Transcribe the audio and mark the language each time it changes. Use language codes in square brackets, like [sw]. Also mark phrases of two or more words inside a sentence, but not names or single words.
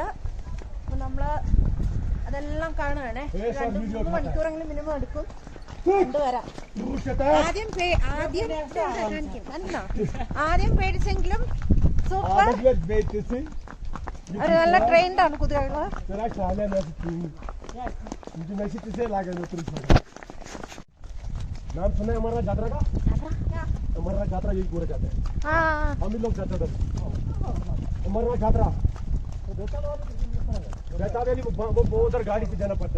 [ml] അപ്പൊ നമ്മള് അതെല്ലാം കാണുകയാണേ. 2-3 മണിക്കൂറെങ്കിലും മിനിമം എടുക്കും കൊണ്ടുവരാം. ആദ്യം പേടിച്ചെങ്കിലും സൂപ്പർ. ഒരു നല്ല ട്രെയിൻഡ് ആണ് കുതിരകള്. [hi] नाम सुना है हमारा यात्रा का? अमरनाथ यात्रा यही पूरा जाते हैं. हम भी लोग जाते हैं अमरनाथ यात्रा. रहता है वो उधर गाड़ी से जाना पड़ता है.